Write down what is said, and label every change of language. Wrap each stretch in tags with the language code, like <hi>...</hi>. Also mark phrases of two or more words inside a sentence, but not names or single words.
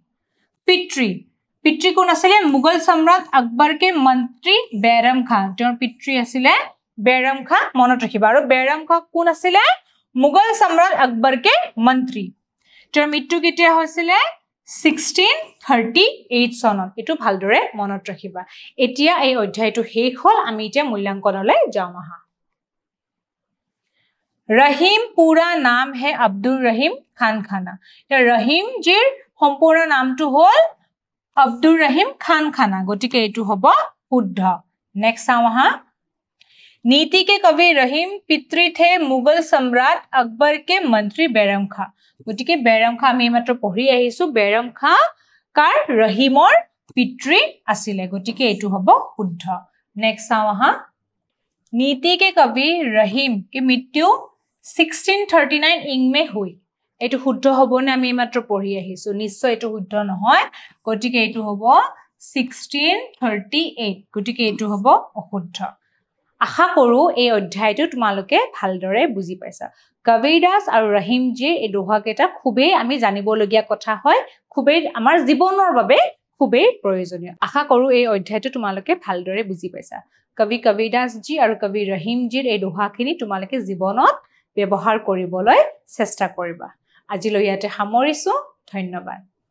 <as>पितृ কোন আছিল মুঘল সম্ৰাট আকবৰ কে মন্ত্ৰী বেৰম খান তেওঁৰ পিতৃ আছিল বেৰম খান মনত ৰাখিবা আৰু বেৰম খান কোন আছিল মুঘল সম্ৰাট আকবৰ কে মন্ত্ৰী তেওঁৰ মৃত্যু কেতিয়া হৈছিল 1638 সনত এটো ভালদৰে মনত ৰাখিবা এতিয়া এই অধ্যায়টো শেষ হল আমি এতিয়া মূল্যাঙ্কনলৈ যাম আহা</as> <hi>रहीम पूरा नाम है</hi> <as>अब्दुल रहीम खान खाना रहीम जीर সম্পূৰ্ণ নামটো হল अब्दुल रहीम खान खाना গটিকে এটো হ'ব শুদ্ধ নেক্সট আহা</as> <hi>नीति के कवि रहीम पितृ थे मुगल सम्राट अकबर के मंत्री बैरम खां</hi> <as>গটিকে बैरम खां আমি মাত্ৰ পঢ়ি আহিছো बैरम खां কাৰ ৰহিমৰ পিতৃ আছিল গটিকে এটো হ'ব শুদ্ধ নেক্সট আহা</as> <hi>नीति के कवि रहीम की मृत्यु 1639 ई. में हुई</hi> <as>এটো শুদ্ধ হবনে আমি মাত্ৰ পঢ়ি আহিছো নিশ্চয় এটো শুদ্ধ নহয় গটিকে এটো হ'ব 1638 গতিকে এইটো হ'ব অশুদ্ধ আশা কৰো এই অধ্যায়টো তোমালোকে ভালদৰে বুজি পাইছা কবিৰদাস আৰু ৰহিমজীৰ এই দোহাকেইটা খুবেই আমি জানিবলগীয়া কথা হয় খুবেই আমাৰ জীৱনৰ বাবে খুবেই প্ৰয়োজনীয় আশা কৰো এই অধ্যায়টো তোমালোকে ভালদৰে বুজি পাইছা কবি কবিৰদাসজী আৰু কবি ৰহিমজীৰ এই দোহাখিনি তোমালোকে জীৱনত ব্যৱহাৰ কৰিবলৈ চেষ্টা কৰিবা আজিলৈ ইয়াতে সামৰিছো ধন্যবাদ</as>